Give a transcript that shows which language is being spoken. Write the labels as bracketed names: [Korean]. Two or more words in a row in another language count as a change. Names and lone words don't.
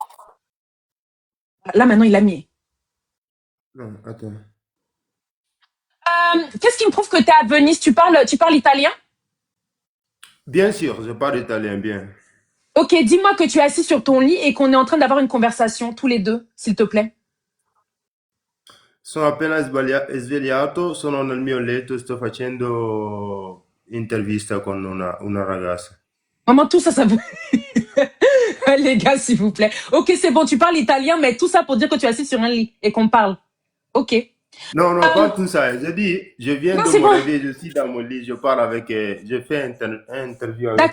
[French] Là, maintenant, il a mis. Non, attends. Qu'est-ce qui me prouve que tu es à Venise? Tu parles italien? Bien sûr, je parle italien bien. Ok, dis-moi que tu es assis sur ton lit et qu'on est en train d'avoir une conversation, tous les deux, s'il te plaît. [Italian] Sono appena svegliato, sono nel mio letto, sto facendo intervista con una ragazza. [French] Maman, tout ça, ça veut... Les gars, s'il vous plaît. Ok, c'est bon, tu parles italien, mais tout ça pour dire que tu es assis sur un lit et qu'on parle. Ok. Non, non, pas tout ça. Je dis, je viens Non, de c'est me bon. réveiller, je suis dans mon lit, je parle avec, je fais un interview avec